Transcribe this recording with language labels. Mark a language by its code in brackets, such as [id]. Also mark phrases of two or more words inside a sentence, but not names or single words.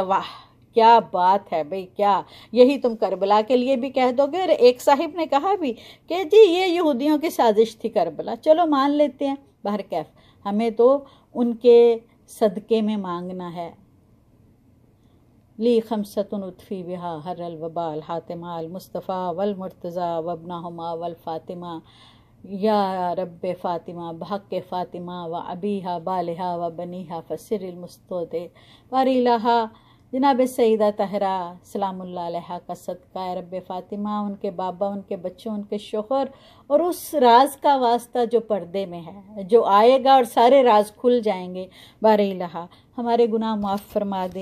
[ur] واہ کیا بات ہے بھئی، کیا یہی تم کربلا کے لیے بھی کہہ دو گے؟ اور ایک صاحب نے کہا بھی کہ جی یہ یہودیوں کی سازش تھی کربلا، چلو مان لیتے ہیں، بہرکیف ہمیں تو ان کے صدقے میں مانگنا ہے۔ [ar] لی خمسۃ اطفی بہا حر الوبا الحاتمہ المصطفیٰ والمرتضیٰ وابنہما والفاطمہ، یا رب فاطمہ بحق فاطمہ و ابیہا بالہا و بنیہا فسر المستودع باری لہا۔ [ur] جناب سیدہ طاہرہ [ar] سلام اللہ علیہ [ur] کا صدقہ ہے رب فاطمہ، ان کے بابا، ان کے بچوں، ان کے شوہر، اور اس راز کا واسطہ جو پردے میں ہے، جو آئے گا اور سارے راز کھل جائیں گے، بار الہ ہمارے گناہ معاف فرما دے۔